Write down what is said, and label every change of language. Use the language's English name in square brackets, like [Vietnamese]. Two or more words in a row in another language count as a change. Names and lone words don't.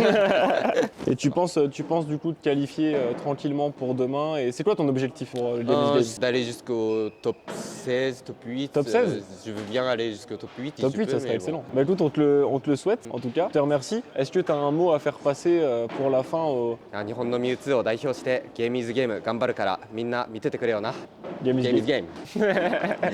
[French] Et tu penses du coup te qualifier tranquillement pour demain. Et c'est quoi ton objectif pour le Game is Game? D'aller jusqu'au top 16, top 8. Top 16? Je veux bien aller jusqu'au top 8. si Top je 8, peux, ça serait mais excellent. Bah écoute, on te le souhaite en tout cas. Je te remercie. Est-ce que tu as un mot à faire passer pour la fin au [Japanese] 日本のミュウツーを代表してゲームイズゲーム頑張るからみんな見ててくれよな。 [French] Game is Game is Game? game.